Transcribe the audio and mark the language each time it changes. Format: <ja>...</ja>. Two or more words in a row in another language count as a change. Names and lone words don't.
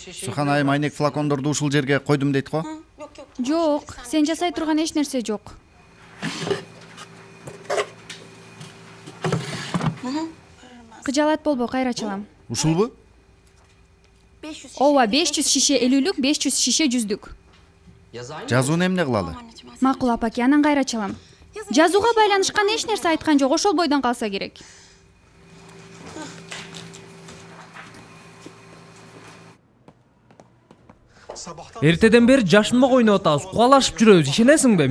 <ky>Сухан айым айнек флакондорду ушул жерге койдум дейт го. Жок, сен жасай турган эч нерсе жок. Кыжалат болбо, кайра чалам. Ушулбу?</ky> <tr>Ооба, 500 şişe 50'lük, 500 şişe 100'lük.</tr> <ky>Жазууну эмне кылалы? Макул, апаке, анан кайра чалам. Жазууга байланышкан эч нерсе айткан жок, ошол бойдон калса керек. Эртеден бери жашынмак ойноп атабыз, кубалашып жүрөбүз, ишенесиңби?</ky>